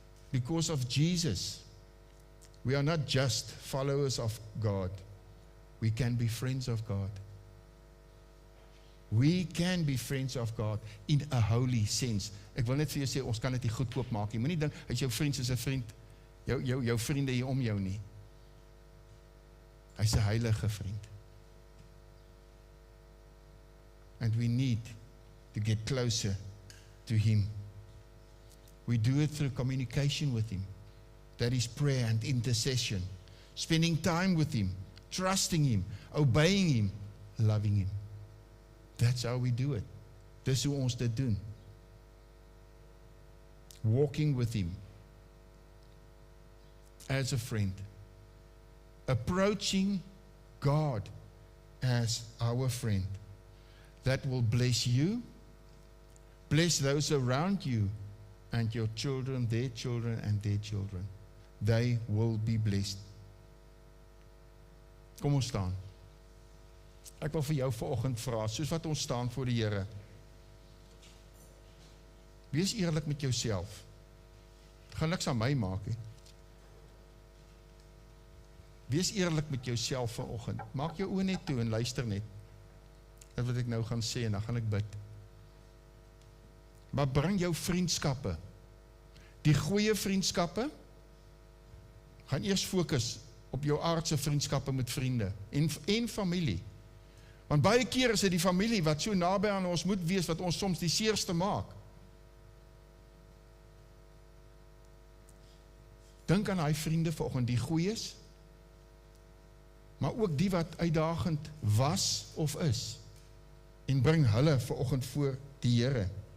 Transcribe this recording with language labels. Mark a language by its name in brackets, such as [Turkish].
[English] Because of Jesus, we are not just followers of God. We can be friends of God. We can be friends of God in a holy sense. [Afrikaans] Ek wil net vir jou sê, ons kan dit nie goedkoop maak nie. Moenie dink, as jou vriend is 'n vriend, jou vriende hier om jou nie. Hy's 'n heilige vriend. [English] And we need to get closer to Him. We do it through communication with Him. That is prayer and intercession. Spending time with Him, trusting Him, obeying Him, loving Him. That's how we do it. [Afrikaans] Dis hoe ons dit doen. [English] Walking with Him as a friend. Approaching God as our friend. That will bless you, bless those around you, and your children, their children, and their children. They will be blessed. [Afrikaans] Kom ons staan. Ek wil vir jou vanoggend vra, soos wat ons staan voor die Here. Wees eerlik met jouself. Dit gaan niks aan my maak nie. Wees eerlik met jouself vanoggend. Maak jou oë net toe en luister net. Dit wat ek nou gaan sê en dan gaan ek bid. Maar bring jou vriendskappe. Die goeie vriendskappe gaan eers fokus op jou aardse vriendskappe met vriende en familie. Want baie keer is dit die familie wat so naby aan ons moet wees, wat ons soms die seerste maak. Dink aan daai vriende vanoggend, die goeies maar ook die wat uitdagend was of is, en bring hulle vanoggend voor die Here.